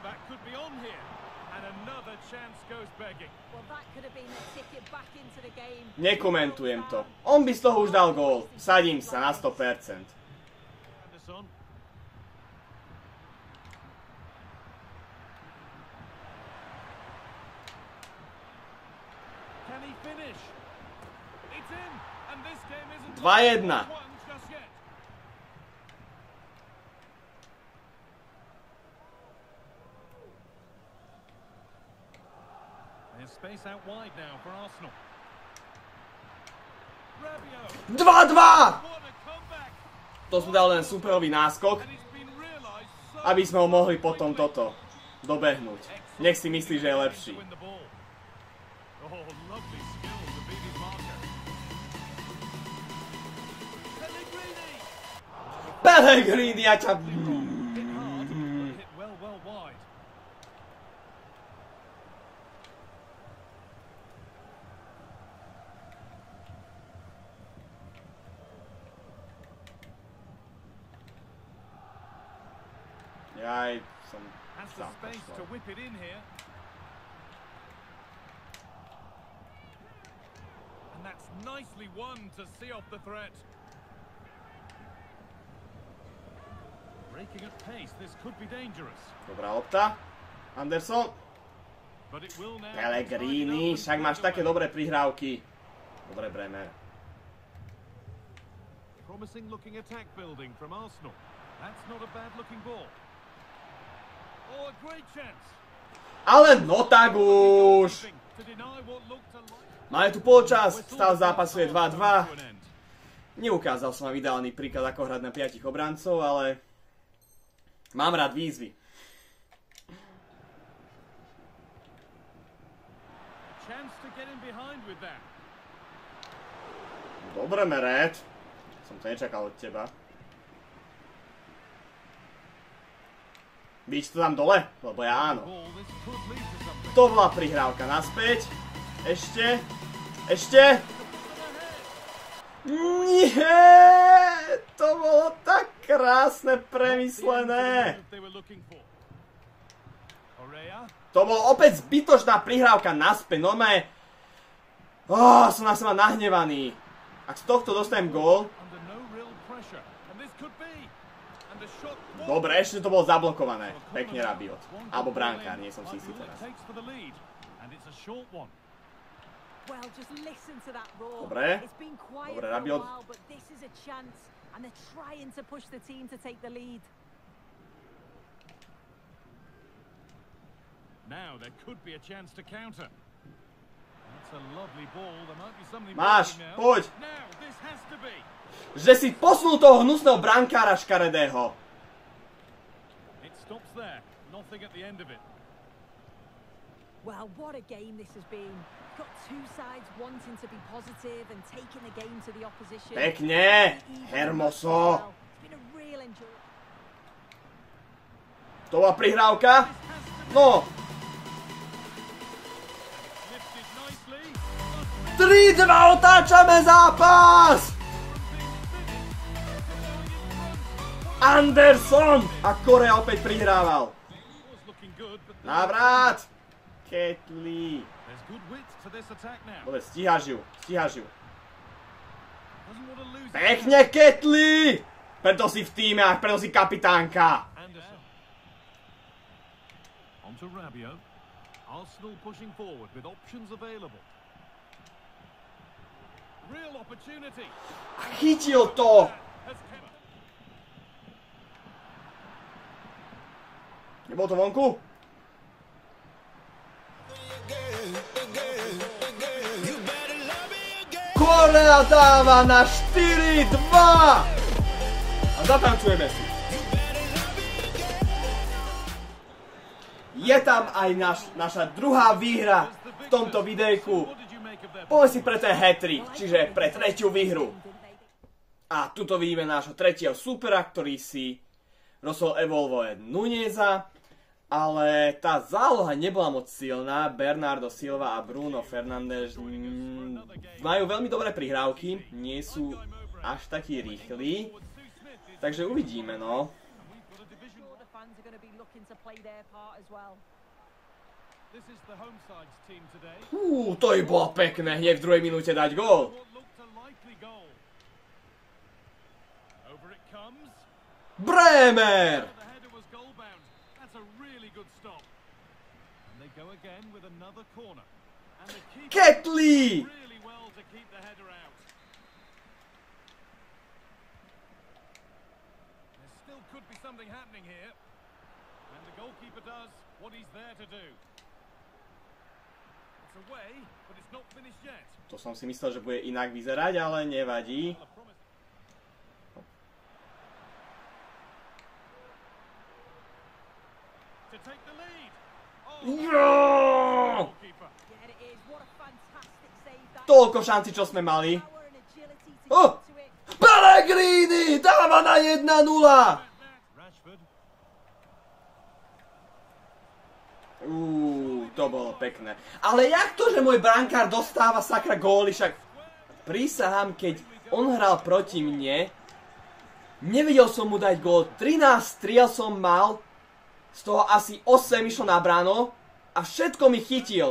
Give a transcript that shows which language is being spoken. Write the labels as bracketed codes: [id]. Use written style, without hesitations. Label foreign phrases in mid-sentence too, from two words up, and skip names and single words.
[en] could be on here. And another chance goes begging. Well, that could have been the ticket back into the game. [sk] Nekomentujem to. On by z toho už dal gól. Sadím sa na 100%. [en] Anderson. Can he finish? It's in, and this game isn't 2-1. just yet. There's space out wide now for Arsenal. Rabiot. 2-2! What a comeback. [sk] To sme dali len superový náskok, [en] And it's been realised so [sk] aby sme ho mohli potom toto dobehnúť. Nech si myslí, že je lepší. [en] win the ball. Oh, lovely skill to beat his marker. Pellegrini. [sk] Pellegrini, ja ťa... [en] Hit hard, but hit well wide. [sk] Jaj, som... [en] Has the space to whip it in here. And that's nicely won to see off the threat. Breaking at pace, this could be dangerous. [sk] Dobrá lopta. [en] Anderson. But it will now. [sk] Pellegrini, však máš také dobré prihrávky. Dobre, Bremer. [en] Promising looking attack building from Arsenal. That's not a bad looking ball. Oh, a great chance. [sk] Ale no tak už. [en] To deny what looked a lot. [sk] Máme tu polčas, stav zápasu je 2-2. Neukázal som vám ideálny príklad, ako hrať na 5 obrancov, ale mám rád výzvy. [en] Chance to get in behind with that. [sk] Dobre, Meret. Som to nečakal od teba. Byť to tam dole? Lebo ja áno. [en] Ball, this could lead to something. [sk] To bola prihrávka naspäť. Ešte. Ešte. Nie! To bolo tak krásne premyslené. [en] They were looking for. Correa. [sk] To bol opäť zbytočná prihrávka naspäť. Normálne... som na seba nahnevaný. Ak z tohto dostanem gól... [en] Under no real pressure. And this could be. And the shot. [sk] Dobre, ešte to bolo zablokované. Pekne Rabiot. Alebo brankár, nie som si istý teraz. [en] Takes for the lead. And it's a short one. Well, just listen to that roar. [sk] Dobre. [en] It's been quiet [sk] Dobre, [en] for a [sk] Rabiot. [en] while, but this is a chance, and they're trying to push the team to take the lead. Now there could be a chance to counter. That's a lovely ball. There might be something [sk] Máš, [en] breaking now. [sk] poď. [en] Now this has to be. [sk] Že si posunul toho hnusného brankára škaredého. [en] It stops there. Nothing at the end of it. Well, what a game this has been. Got two sides wanting to be positive and taking the game to the opposition. [sk] Pekne, Hermoso. [en] It's been a real enjoyment. [sk] To bola prihrávka? No. [en] Lifted nicely. [sk] 3-2, otáčame zápas! Anderson! A Korea opäť prihrával. [en] Was looking good, but [sk] Návrat! Ketley. [en] there's good width to this attack now. [sk] Dobre, stíhaš ju, stíhaš ju. [en] Doesn't want to lose it. [sk] Pekne, Ketley! Preto si v týme a preto si kapitánka. [en] Anderson. On to Rabiot. Arsenal pushing forward with options available. Real opportunity. [sk] Chytil to! [en] Has come. [sk] Nebol to vonku? Korea dáva na 4-2! A zatancujeme si. Je tam aj naša druhá výhra v tomto videjku. [en] What did you make of their [sk] Povedz si pre ten hat-trick, čiže pre tretiu výhru. A tuto vidíme nášho tretieho supera, ktorý si rozhodol evolvovať Nuneza. Ale tá záloha nebola moc silná. Bernardo Silva a Bruno Fernandes majú veľmi dobré prihrávky. Nie sú až takí rýchli. Takže uvidíme, no. [en] The fans are going to be looking to play their part as well. This is the home side's team today. [sk] To by bolo pekné, hneď v druhej minúte dať gól. [en] What looked a likely goal. Over it comes. Bremer! The header was goal bound. That's a really good stop. And they go again with another corner. And the keeper Ketley! really well to keep the header out. There still could be something happening here. And the goalkeeper does what he's there to do. It's away, but it's not finished yet. [sk] To som si myslel, že bude inak vyzerať, ale nevadí. [en] To take the lead. [sk] Jo! [en] Goalkeeper. Yeah, it is. What a fantastic save that. [sk] Toľko šanci, čo sme mali. [en] Power and agility to Oh! get to it. [sk] Pellegrini dáva na 1-0! Rashford. To bolo pekné. Ale jak to, že môj brankár dostáva sakra góly, však prísahám, keď on hral proti mne, nevedel som mu dať gól, 13 striel som mal, z toho asi 8 išlo na bráno a všetko mi chytil.